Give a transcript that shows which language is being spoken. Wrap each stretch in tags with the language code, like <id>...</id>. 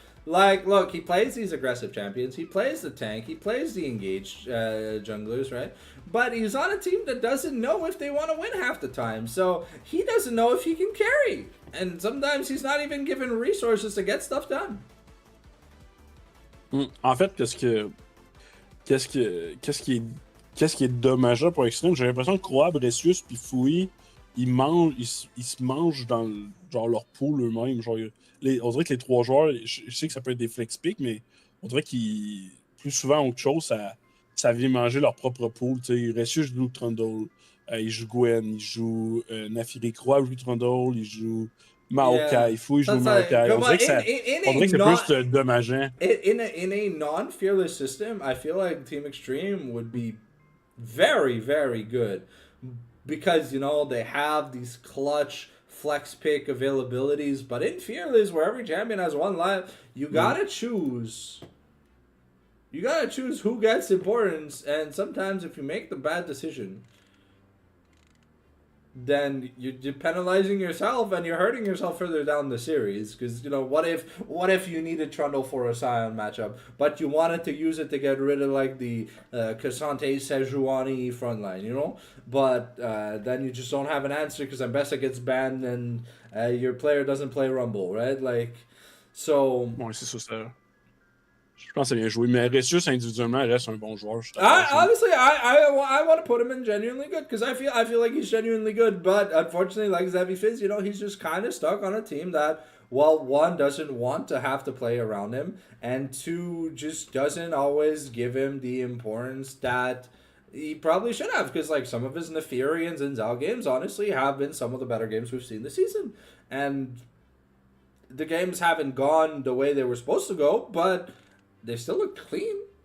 <en>Like, look, he plays these aggressive champions, he plays the tank, he plays the engaged junglers, right? But he's on a team that doesn't know if they want to win half the time, so he doesn't know if he can carry. And sometimes he's not even given resources to get stuff done.</en> <fr>En fait, qu'est-ce qui est dommageable pour Extreme, j'ai l'impression que Croix, Bressius puis Fouille, ils se mangent dans genre leur pool eux-mêmes. Genre, on dirait que les trois joueurs, je sais que ça peut être des flex picks, mais on dirait qu'ils, plus souvent autre chose, ça vient manger leur propre pool. Bressius joue Trundle, il joue Gwen, il joue Nafiri Croix, il joue Trundle, il joue Maokai, Fouille joue Maokai. On dirait que c'est plus dommageant.</fr> <en>In a non-fearless system, I feel like Team Extreme would be very, very good. Because, you know, they have these clutch flex pick availabilities. But in Fearless, where every champion has one life, you gotta choose. You gotta choose who gets importance. And sometimes if you make the bad decision, then you're penalizing yourself and you're hurting yourself further down the series. Because, you know, what if you needed Trundle for a Scion matchup, but you wanted to use it to get rid of, like, the Cassante Sejuani frontline, you know? But then you just don't have an answer because Ambessa gets banned and your player doesn't play Rumble, right? Like, so...</en> <fr>Ouais, c'est ça. Je pense que c'est bien joué, mais Ressius individuellement reste un bon joueur.</fr> <en>Honestly, I want to put him in genuinely good because I feel like he's genuinely good, but unfortunately, like Xavi Fizz, you know, he's just kind of stuck on a team that, well, one, doesn't want to have to play around him, and two, just doesn't always give him the importance that he probably should have, because like some of his Nefarians and Zal games honestly have been some of the better games we've seen this season, and the games haven't gone the way they were supposed to go, but they still look clean.</en>